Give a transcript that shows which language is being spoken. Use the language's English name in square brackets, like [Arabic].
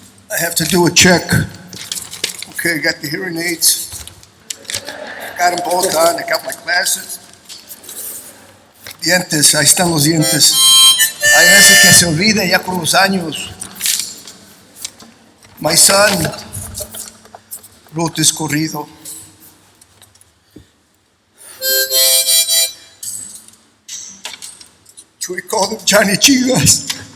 [English] I have to do a check. Okay, got the hearing aids. Got them both on. I got my glasses. [Spanish] Dientes, ahí están los dientes. Hay veces que se olvida ya con los años. [English] My son wrote this corrido. We called him Johnny Chivas.